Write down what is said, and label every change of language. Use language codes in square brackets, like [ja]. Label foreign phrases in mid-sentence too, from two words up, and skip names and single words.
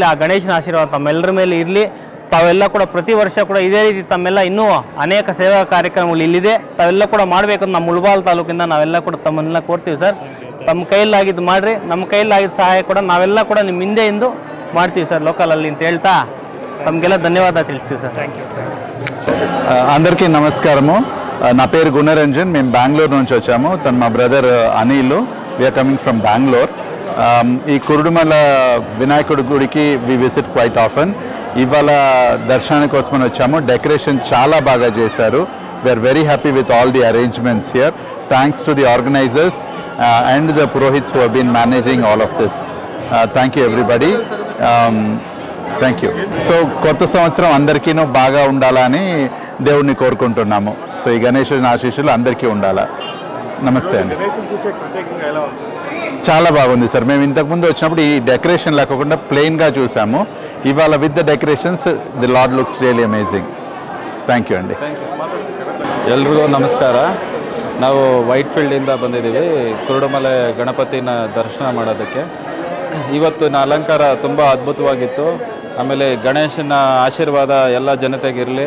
[kn] ಆ ಗಣೇಶನ ಆಶೀರ್ವಾದ ತಮ್ಮೆಲ್ಲರ ಮೇಲೆ ಇರಲಿ. ತಾವೆಲ್ಲ ಕೂಡ ಪ್ರತಿ ವರ್ಷ ಕೂಡ ಇದೇ ರೀತಿ ತಮ್ಮೆಲ್ಲ ಇನ್ನೂ ಅನೇಕ ಸೇವಾ ಕಾರ್ಯಕ್ರಮಗಳು ಇಲ್ಲಿದೆ, ತಾವೆಲ್ಲ ಕೂಡ ಮಾಡಬೇಕು ಅಂತ ನಮ್ಮ ಮುಳಬಾಗಿಲು ತಾಲೂಕಿಂದ ನಾವೆಲ್ಲ ಕೂಡ ತಮ್ಮನ್ನೆಲ್ಲ ಕೋರ್ತೀವಿ ಸರ್. ತಮ್ಮ ಕೈಯಲ್ಲಾಗಿದ್ದು ಮಾಡಿರಿ, ನಮ್ಮ ಕೈಯಲ್ಲಾಗಿದ್ದ ಸಹಾಯ ಕೂಡ ನಾವೆಲ್ಲ ಕೂಡ ನಿಮ್ಮ ಹಿಂದೆಯಿಂದ ಮಾಡ್ತೀವಿ సర్ లోకలಲ್ಲಿ ಅಂತ ಹೇಳ್ತಾ తమಗೆಲ್ಲ [te] ధన్యవాదాలు తెలుస్తుంది సార్. [en] Thank you. [te] అందరికీ నమస్కారము. నా పేరు గుణరంజన్. మేము బెంగళూరు నుంచి వచ్చాము. తను మా బ్రదర్ అనిల్. [en] We are coming from Bengaluru. [te] ఈ కురుడుమల వినాయకుడి గుడికి [en] we visit quite often. [te] ఇవాళ దర్శనానికి కోసమని వచ్చాము. డెకరేషన్ చాలా బాగా చేశారు. [en] We are very happy with all the arrangements here. Thanks to the organizers and the purohits who have been managing all of this. Thank you everybody. Thank you. [te] సో కొత్త సంవత్సరం అందరికీనూ బాగా ఉండాలని దేవుడిని కోరుకుంటున్నాము. సో ఈ గణేశుని ఆశీస్సులు అందరికీ ఉండాలా. నమస్తే అండి. చాలా బాగుంది సార్. మేము ఇంతకుముందు వచ్చినప్పుడు ఈ డెకరేషన్ లేకుండా ప్లెయిన్గా చూసాము. [en] ఇవాళ with the decorations the Lord looks really amazing. thank you ಅಂడి. [kn] ಎಲ್ರಿಗೂ ನಮಸ್ಕಾರ. ನಾವು ವೈಟ್ ಫೀಲ್ಡಿಂದ ಬಂದಿದ್ದೀವಿ ಕುರುಡುಮಲೆ ಗಣಪತಿನ ದರ್ಶನ ಮಾಡೋದಕ್ಕೆ. ಇವತ್ತಿನ ಅಲಂಕಾರ ತುಂಬ ಅದ್ಭುತವಾಗಿತ್ತು. ಆಮೇಲೆ ಗಣೇಶನ ಆಶೀರ್ವಾದ ಎಲ್ಲ ಜನತೆಗಿರಲಿ.